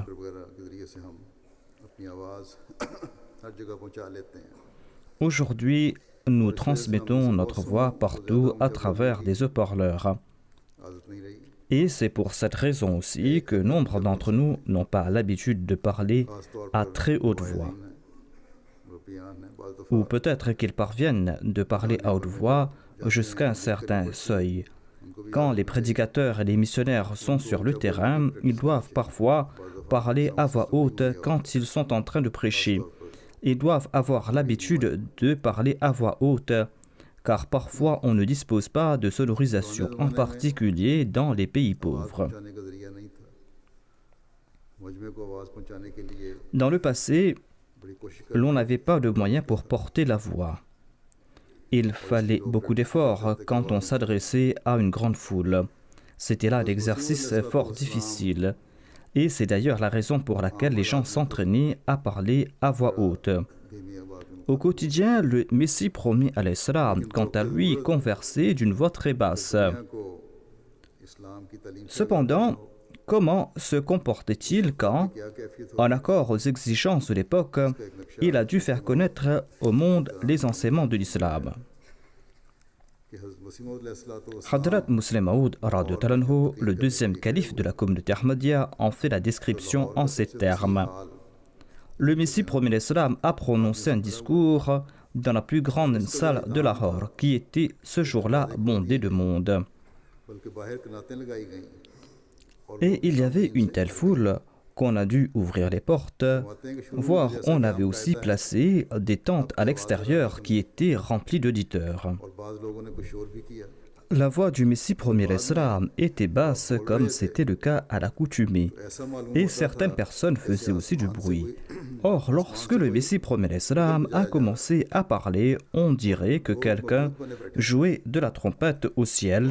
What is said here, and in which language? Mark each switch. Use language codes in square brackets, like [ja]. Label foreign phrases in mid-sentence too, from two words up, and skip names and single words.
[ur] وغیرہ کے ذریعے سے ہم اپنی آواز ہر جگہ پہنچا لیتے ہیں [fr] Aujourd'hui, nous transmettons notre voix partout à travers des haut-parleurs. [ur] عادت نہیں رہی [fr] Et c'est pour cette raison aussi que nombre d'entre nous n'ont pas l'habitude de parler [ur] खासतौर [fr] à [ur] पर [fr] très haute voix. [ur] مربیان ہیں بعض دفعہ [fr] Ou peut-être qu'ils parviennent de parler à haute voix jusqu'à un certain seuil. Quand les prédicateurs et les missionnaires sont sur le terrain, ils doivent parfois parler à voix haute quand ils sont en train de prêcher. Ils doivent avoir l'habitude de parler à voix haute, car parfois on ne dispose pas de sonorisation, en particulier dans les pays pauvres. [ur] پہنچانے کا ذریعہ نہیں تھا مجمعے کو آواز پہنچانے کے لیے [fr] Dans le passé, [ur] بڑی کوشش کر [fr] l'on n'avait pas de moyens pour porter la voix. Il fallait beaucoup d'efforts quand on s'adressait à une grande foule. C'était là l'exercice fort difficile. Et c'est d'ailleurs la raison pour laquelle les gens s'entraînaient à parler à voix haute. [ur] دھیمی آواز میں [fr] Au quotidien, le Messie promis à l'Islam, quant à lui, conversait d'une voix très basse. [ur] دنیا کو اسلام کی تعلیم سے [fr] Cependant, comment se comportait-il quand, [ur] کیا کیفیت [fr] en accord aux exigences de l'époque, il a dû faire connaître au monde les enseignements de l'islam? [ur] کہ حضرت مسیح موعود علیہ السلام [fr] Hadrat Muslim Maud, [ar] رضي الله عنه, [fr] le deuxième calife de la communauté Ahmadiyya, en fait la description en ces termes. Le Messie promis l'Islam a prononcé un discours dans la plus grande salle de Lahore, qui était ce jour-là bondée de monde. [ur] بلکہ باہر قناتیں لگائی گئیں اور [fr] Et il y avait une telle foule qu'on a dû ouvrir les portes, voire on avait aussi placé des tentes à l'extérieur qui étaient remplies d'auditeurs. [ur] اور بعض لوگوں نے کچھ شور بھی کیا [fr] La voix du Messie premier l'Islam était basse comme c'était le cas à l'accoutumée, [ur] ایسا معلوم [fr] et [ur] होता [fr] certaines [ur] था [fr] personnes faisaient aussi du [ur] آسمان سے [fr] bruit. [ur] कोई [fr] Or, lorsque le Messie premier l'Islam a commencé à parler, on dirait que quelqu'un jouait de la trompette au ciel